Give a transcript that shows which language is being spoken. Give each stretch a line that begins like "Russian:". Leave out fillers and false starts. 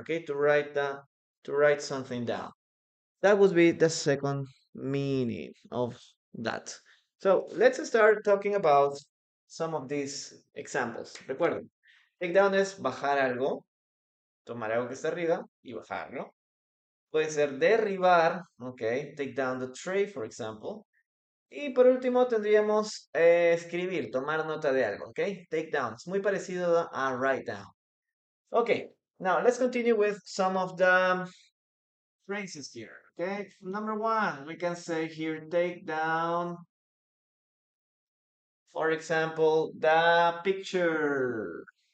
English: Okay, to write something down. That would be the second meaning of that. So let's start talking about some of these examples.
Spanish: Recuerden, take down es bajar algo, tomar algo que está arriba y bajarlo. Puede ser derribar,
English: ok, take down the tray, for example.
Spanish: Y por último tendríamos escribir, tomar nota de algo, ok? Take down. Es muy parecido a write down.
English: Okay, now let's continue with some of the phrases here, okay? Number one, we can say here, take down, for example, the picture.